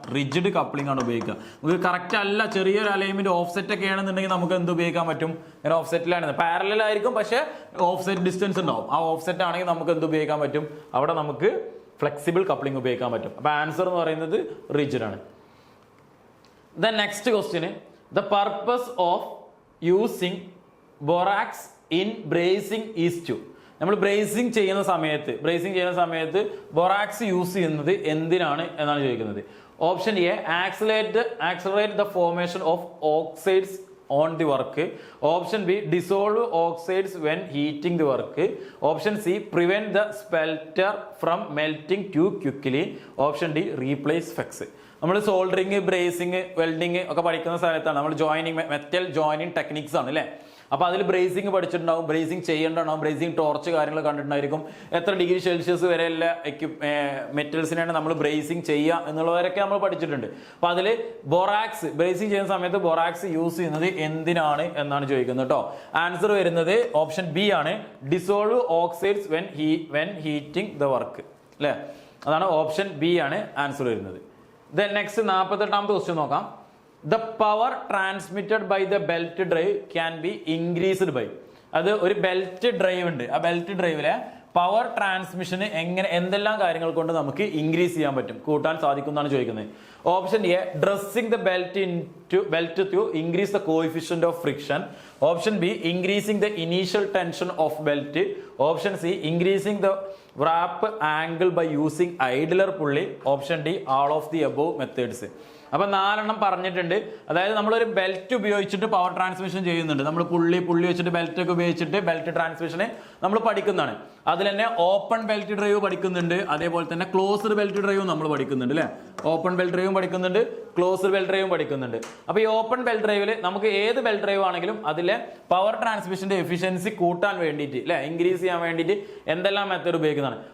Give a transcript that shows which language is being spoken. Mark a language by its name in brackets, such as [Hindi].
[Malayalam] Rigid coupling ആണ് ഉപയോഗിക്കുക. നമുക്ക് കറക്റ്റ് അല്ല, ചെറിയൊരു അലൈൻമെന്റ് ഓഫ്സെറ്റ് ഒക്കെ ആണെന്നുണ്ടെങ്കിൽ നമുക്ക് എന്ത് ഉപയോഗിക്കാൻ പറ്റും? ഇങ്ങനെ ഓഫ്സെറ്റിലാണ്, പാരലൽ ആയിരിക്കും പക്ഷേ ഓഫ്സെറ്റ് ഡിസ്റ്റൻസ് ഉണ്ടാവും. ആ ഓഫ്സെറ്റ് ആണെങ്കിൽ നമുക്ക് എന്ത് ഉപയോഗിക്കാൻ പറ്റും? അവിടെ നമുക്ക് ഫ്ലെക്സിബിൾ കപ്ലിംഗ് ഉപയോഗിക്കാൻ പറ്റും. അപ്പൊ ആൻസർ എന്ന് പറയുന്നത് റിജിഡ് ആണ്. [English] The next question, the purpose of using borax in bracing is to. [Malayalam] നമ്മൾ ബ്രേസിംഗ് ചെയ്യുന്ന സമയത്ത് ബൊറാക്സ് യൂസ് ചെയ്യുന്നത് എന്തിനാണ് എന്നാണ് ചോദിക്കുന്നത്. [English] Option A accelerate the formation of oxides on the work. Option B, dissolve oxides when heating the work. Option C, prevent the spelter from melting too quickly. Option D, replace flex. [Malayalam] നമ്മൾ soldering, bracing, welding ഒക്കെ പഠിക്കുന്ന സ്ഥലത്താണ് നമ്മൾ joining, metal joining techniques ആണ് അല്ലേ. അപ്പൊ അതിൽ bracing പഠിച്ചിട്ടുണ്ടാവും, bracing ചെയ്യേണ്ടതാവും, bracing torch കാര്യങ്ങൾ കണ്ടിട്ടുണ്ടായിരിക്കും. എത്ര ഡിഗ്രി സെൽഷ്യസ് വരെയുള്ള മെറ്റൽസിനാണ് നമ്മൾ ബ്രേസിംഗ് ചെയ്യുക എന്നുള്ളവരൊക്കെ നമ്മൾ പഠിച്ചിട്ടുണ്ട്. അപ്പൊ അതിൽ ബൊറാക്സ് ബ്രേസിംഗ് ചെയ്യുന്ന സമയത്ത് ബൊറാക്സ് യൂസ് ചെയ്യുന്നത് എന്തിനാണ് എന്നാണ് ചോദിക്കുന്നത് കേട്ടോ. ആൻസർ വരുന്നത് ഓപ്ഷൻ ബി ആണ്, [English] dissolve oxides when heating the work [Malayalam] അല്ലേ. അതാണ് ഓപ്ഷൻ ബി ആണ് ആൻസർ വരുന്നത്. Then next 48ാമത്തെ ക്വസ്റ്റ്യൻ നോക്കാം. [English] The power transmitted by the belt drive can be increased by. [Malayalam] അത് ഒരു ബെൽറ്റ് ഡ്രൈവ് ഉണ്ട്, ആ ബെൽറ്റ് ഡ്രൈവിലെ പവർ ട്രാൻസ്മിഷന് എന്തെല്ലാം കാര്യങ്ങൾ കൊണ്ട് നമുക്ക് ഇൻക്രീസ് ചെയ്യാൻ പറ്റും, കൂട്ടാൻ സാധിക്കും എന്നാണ് ചോദിക്കുന്നത്. [English] Option A, dressing the belt to increase the coefficient of friction. Option B, increasing the initial tension of belt. Option C, increasing the wrap angle by using idler pulley. Option D, all of the above methods. [Malayalam] അപ്പൊ 4 പറഞ്ഞിട്ടുണ്ട്. അതായത് നമ്മളൊരു belt ഉപയോഗിച്ചിട്ട് power transmission ചെയ്യുന്നുണ്ട്. നമ്മൾ പുള്ളി വെച്ചിട്ട് belt ഒക്കെ ഉപയോഗിച്ചിട്ട് ബെൽറ്റ് ട്രാൻസ്മിഷനെ നമ്മൾ പഠിക്കുന്നതാണ്. അതിൽ തന്നെ ഓപ്പൺ ബെൽറ്റ് ഡ്രൈവ് പഠിക്കുന്നുണ്ട്, അതേപോലെ തന്നെ ക്ലോസ്ഡ് ബെൽറ്റ് ഡ്രൈവും നമ്മൾ പഠിക്കുന്നുണ്ട് അല്ലെ. ഓപ്പൺ ബെൽറ്റ് ഡ്രൈവും പഠിക്കുന്നുണ്ട്, ക്ലോസ്ഡ് ബെൽറ്റ് ഡ്രൈവും പഠിക്കുന്നുണ്ട്. അപ്പൊ ഈ ഓപ്പൺ ബെൽറ്റ് ഡ്രൈവിൽ നമുക്ക് ഏത് ബെൽറ്റ് ഡ്രൈവ് ആണെങ്കിലും അതിലെ പവർ ട്രാൻസ്മിഷന്റെ എഫിഷ്യൻസി കൂട്ടാൻ വേണ്ടിയിട്ട് അല്ലെ, ഇൻക്രീസ് ചെയ്യാൻ വേണ്ടിയിട്ട് എന്തെല്ലാം മെത്തേഡ് ഉപയോഗിക്കുന്നതാണ്.